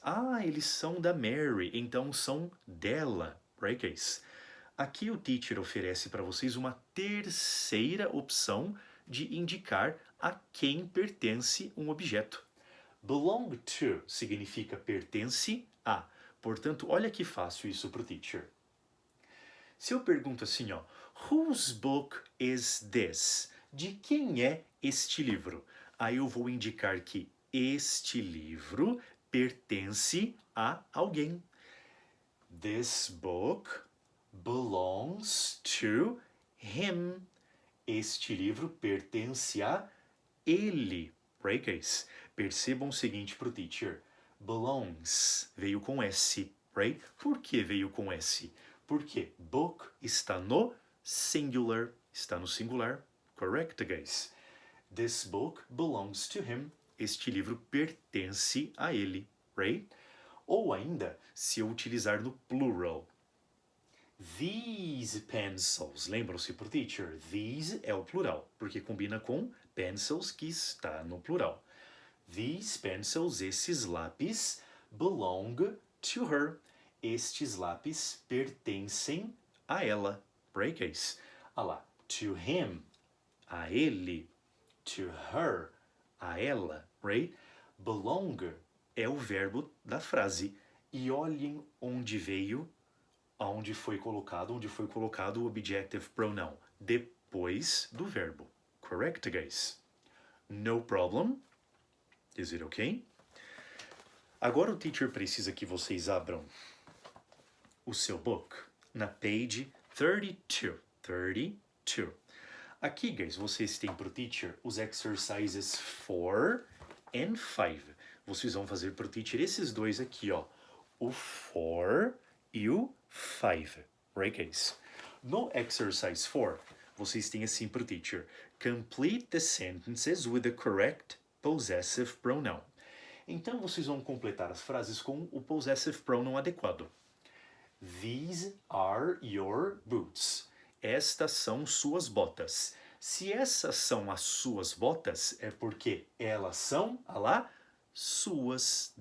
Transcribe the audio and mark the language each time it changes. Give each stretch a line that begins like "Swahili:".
Portuguese: Ah, eles são da Mary, então são dela,
English: right, guys?
Portuguese: Aqui o teacher oferece para vocês uma terceira opção de indicar a quem pertence um objeto. Belong to significa pertence a. Portanto, olha que fácil isso para o teacher. Se eu pergunto assim, ó,
English: whose book is this?
Portuguese: De quem é este livro? Aí eu vou indicar que este livro pertence a alguém.
English: This book belongs to him.
Portuguese: Este livro pertence a ele.
English: Right, guys?
Portuguese: Percebam o seguinte para o teacher. Belongs veio com S, right? Por que veio com S? Porque book está no singular. Está no singular.
English: Correct, guys? This book belongs to him.
Portuguese: Este livro pertence a ele, right? Ou ainda, se eu utilizar no plural. These pencils. Lembram-se por teacher? These é o plural, porque combina com pencils, que está no plural.
English: These pencils,
Portuguese: esses lápis,
English: belong to her.
Portuguese: Estes lápis pertencem a ela.
English: Right, guys?
Portuguese: Ah lá.
English: To him,
Portuguese: a ele.
English: To her,
Portuguese: a ela.
English: Right?
Portuguese: Belong é o verbo da frase. E olhem onde veio, onde foi colocado o objective pronoun. Depois do verbo.
English: Correct, guys? No problem. Is it okay?
Portuguese: Agora o teacher precisa que vocês abram o seu book na page 32. 32. Aqui, guys, vocês têm para o teacher os
English: exercises 4 and 5.
Portuguese: Vocês vão fazer para o teacher esses dois aqui, ó. O 4 e o 5.
English: Right, guys?
Portuguese: No exercise 4, vocês têm assim para o teacher.
English: Complete the sentences with the correct possessive pronoun.
Portuguese: Então, vocês vão completar as frases com o possessive pronoun adequado.
English: These are your boots.
Portuguese: Estas são suas botas. Se essas são as suas botas, é porque elas são, lá, suas.